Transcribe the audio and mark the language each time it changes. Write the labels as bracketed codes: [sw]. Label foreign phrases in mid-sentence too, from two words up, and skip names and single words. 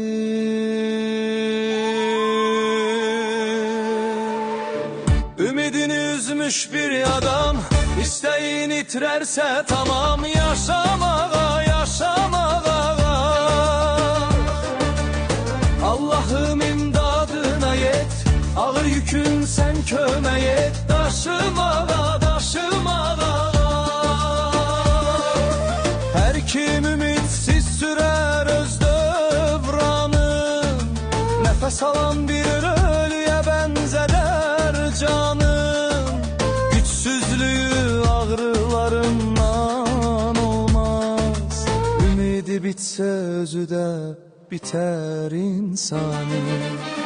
[tr] Ümidini üzmüş bir adam, isteğini itirerse tamam, [az] yaşamağa, yaşamağa. [tr] Allah'ım imdadına yet, ağır yükün sen [az] kömək et, daşımağa, daşımağa. [tr] Her kim ümitsiz sürer [az] öz dövranı, [tr] nefes alan bir ölüye benzeder canım. Güçsüzlüğü ağrılarından olmaz, ümidi bitse özü de biter insanın.